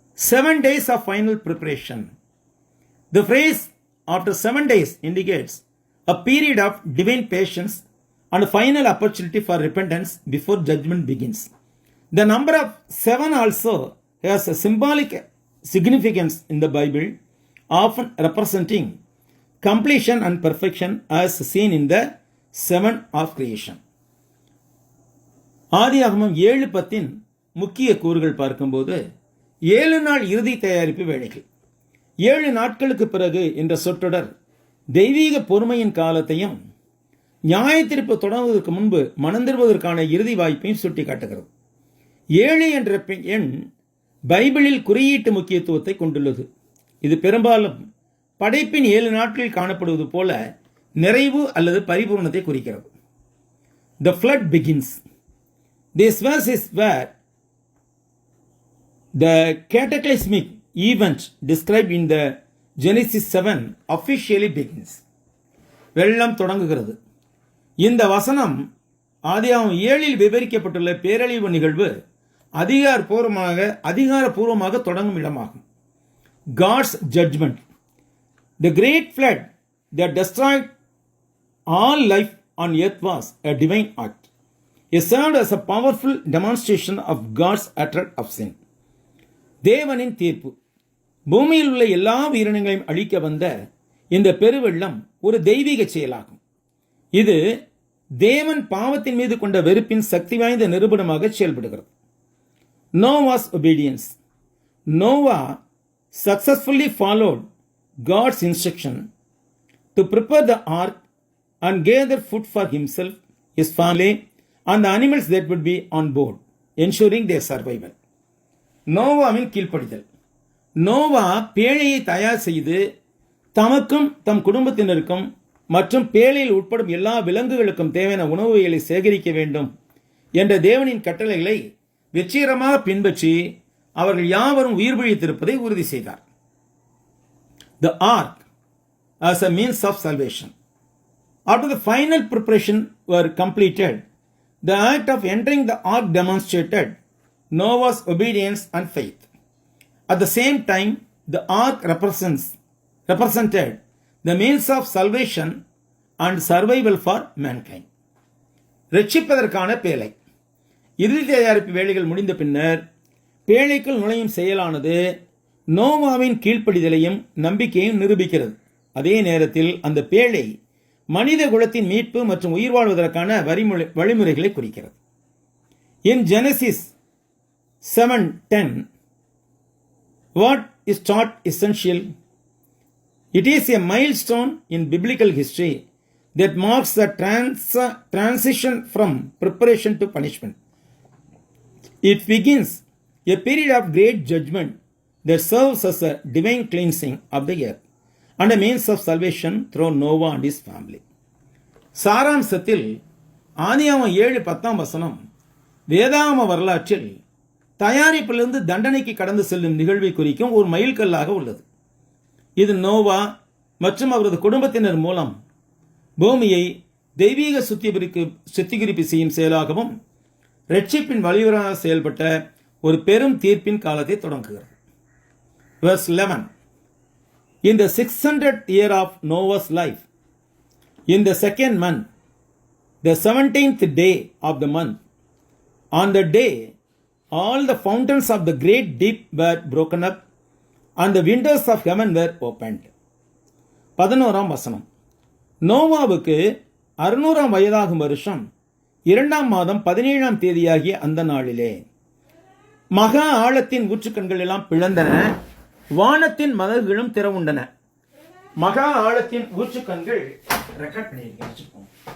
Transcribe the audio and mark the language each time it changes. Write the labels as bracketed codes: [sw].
[en] 7 days of final preparation. The phrase after 7 days indicates a period of divine patience and a final opportunity for repentance before judgment begins. The number of 7 also has a symbolic significance in the Bible, often representing completion and perfection as seen in the 7 of creation. [ta] ஆதியாகமம் 7:10 முக்கிய கூறுகள் பார்க்கும்போது 7 நாள் இறுதி தயாரிப்பு வேலைகள். 7 நாட்களுக்கு பிறகு என்ற சொற்றொடர் தெய்வீக பொறுமையின் காலத்தையும் நியாயத்தீர்ப்பு தொடங்குவதற்கு முன்பு மனந்திருப்பதற்கான இறுதி வாய்ப்பையும் சுட்டி காட்டுகிறது. 7 என்ற எண் பைபிளில் குறியீட்டு முக்கியத்துவத்தை கொண்டுள்ளது. இது பெரும்பாலும் படைப்பின் 7 நாட்களில் காணப்படுவது போல நிறைவு அல்லது பரிபூர்ணத்தை குறிக்கிறது. [en] The flood begins. This verse is where the cataclysmic event described in the Genesis 7 officially begins. [ta] வெள்ளம் தொடங்குகிறது. இந்த வசனம் ஆதியாகமம் 7 விவரிக்கப்பட்டுள்ள பேரழிவு நிகழ்வு அதிகாரப்பூர்வமாக தொடங்கும் இடமாகும். [en] God's judgment. The great flood that destroyed all life on earth was a divine act. It served as a powerful demonstration of God's hatred of sin. [ta] தேவனின் தீர்ப்பு. பூமியில் உள்ள எல்லா உயிரினங்களையும் அழிக்க வந்த இந்த பெருவெள்ளம் ஒரு தெய்வீக செயலாகும். இது தேவன் பாவத்தின் மீது கொண்ட வெறுப்பின் சக்தி வாய்ந்த நிரூபணமாக செயல்படுகிறது. [en] Noah's obedience. Noah successfully followed God's instruction to prepare the ark and gather food for himself, his family, and the animals that would be on board, ensuring their survival. [ta] நோவாவின் கீழ்ப்படிதல். நோவா பேழையை தயார் செய்து தமக்கும் தம் குடும்பத்தினருக்கும் மற்றும் பேழையில் உட்படும் எல்லா விலங்குகளுக்கும் தேவையான உணவுகளை சேகரிக்க வேண்டும் என்ற தேவனின் கட்டளைகளை வெற்றிகரமாக பின்பற்றி அவர்கள் யாவரும் உயிர் பிழைத்திருப்பதை உறுதி செய்தார். [en] The ark as a means of salvation. After the final preparation were completed, the act of entering the ark demonstrated Noah's obedience and faith. At the same time, the ark represented the means of salvation and survival for mankind. [ta] ரட்சிப்பதற்கான பேழை. இறுதி தயாரிப்பு வேலைகள் முடிந்த பின்னர் பேழைக்குள் நுழையும் செயலானது நோவாவின் கீழ்ப்படிதலையும் நம்பிக்கையும் நிரூபிக்கிறது. அதே நேரத்தில் அந்த பேழை மனித குலத்தின் மீட்பு மற்றும் உயிர் வாழ்வதற்கான வழிமுறைகளை குறிக்கிறது. [en] In Genesis 7:10, what is taught essential? It is a milestone in biblical history that marks the transition from preparation to punishment. It begins a period of great judgment that serves as a divine cleansing of the earth and a means of salvation through Noah and his family. [ta] சாராம்சத்தில் ஆதியாகமம் 7:10 வேதாகம வரலாற்றில் தயாரிப்பிலிருந்து தண்டனைக்கு கடந்து செல்லும் நிகழ்வை குறிக்கும் ஒரு மைல்கல்லாக உள்ளது. இது நோவா மற்றும் அவரது குடும்பத்தினர் மூலம் பூமியை தெய்வீக சுத்திகரிப்பு செய்யும் செயலாகவும் ரட்சிப்பின் வழிவராக செயல்பட்ட ஒரு பெரும் தீர்ப்பின் காலத்தை தொடங்குகிறது. [en] Verse 11. In the 600th year of Noah's life, in the second month, the 17th day of the month, on the day, all the fountains of the great deep were broken up, and the windows of heaven were opened. [ta] 11 நோவாவுக்கு 600 வயதாகும் வருஷம் 2 மாதம் 17 தேதியாகிய அந்த நாளிலே மகா ஆழத்தின் ஊற்றுக்கண்கள் எல்லாம் பிளந்தன, வானத்தின் மதகுகளும் திறவுண்டன. மகா ஆழத்தின் ஊற்றுக்கண்கள் record பண்ணிருக்கேன்.